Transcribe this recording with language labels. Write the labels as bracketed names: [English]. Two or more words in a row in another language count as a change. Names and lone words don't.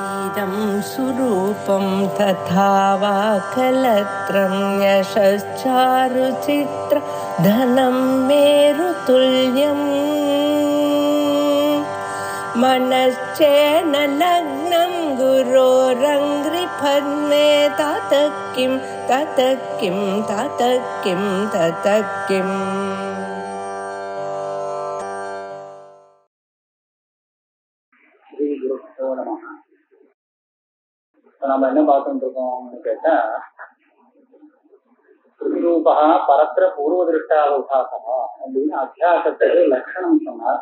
[Sanskrit] इदं सुरूपं तथा वा कलत्रं यशश्चारुचित्र धनं मेरुतुल्यम् मनश्चेन लग्नं गुरोरङ्घ्रिपद्मे ततः किं ततः किं ततः किं ततः किम्. [Tamil] நம்ம என்ன பார்த்துட்டு இருக்கோம்னு கேட்டா, [Sanskrit] श्रुतिरूपा परत्र पूर्व दृष्टाक उपासना [Tamil] அப்படின்னு அத்தியாசத்துக்கு லட்சணம் சொன்னார்.